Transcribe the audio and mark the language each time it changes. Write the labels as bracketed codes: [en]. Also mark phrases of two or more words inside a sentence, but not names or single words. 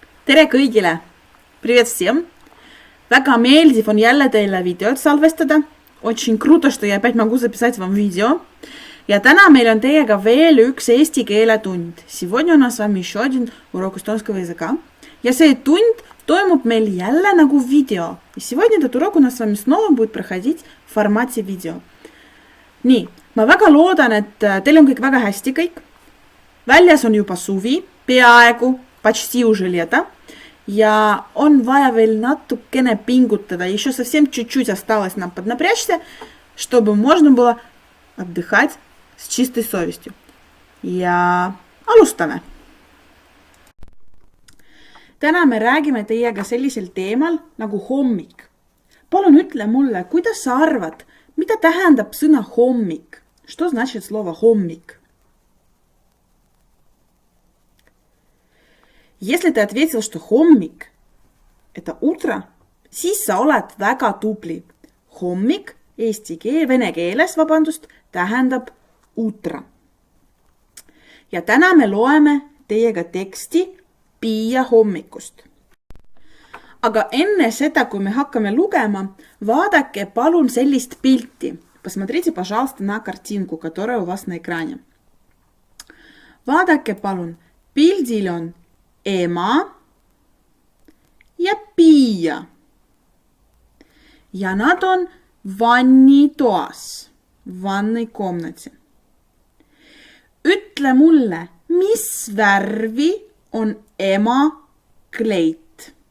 [et] Tere kõigile! [ru] Привет всем! [et] Väga meeldiv on jälle teile videot salvestada. [ru] Очень круто, что я опять могу записать вам видео. [et] Ja täna meil on teiega veel üks eesti keele tund. [ru] Сегодня у нас с вами еще один урок эстонского языка. [et] Ja see tund toimub meil jälle nagu видео. [ru] И сегодня этот урок у нас с вами снова будет проходить в формате видео. [et] Nii, ma väga loodan, et teil on kõik väga hästi kõik. Väljas on juba suvi, peaaegu, [ru] почти уже лето. [et] Ja on vaja veel natukene pingutada. [ru] Еще совсем чуть-чуть осталось нам поднапрячься, чтобы можно было отдыхать с чистой совестью. [et] Ja alustame. Täna me räägime teiega sellisel teemal nagu hommik. Palun ütle mulle, kuidas sa arvad, mida tähendab sõna hommik? [ru] Что значит слово hommik? Если ты ответил, что hommik – это утро, [et] siis sa oled väga tubli. Hommik vene keeles, tähendab утро. Ja täna me loeme teiega teksti Piia hommikust. Aga enne seda, kui me hakkame lugema, vaadake palun sellist pilti. Посмотрите, пожалуйста, на картинку, которая у вас на экране. Vaadake palun, pildil on ema ja Piia. Ja nad on vannitoas, [ru] ванной комнате. [et] Ütle mulle, mis värvi on ema kleit?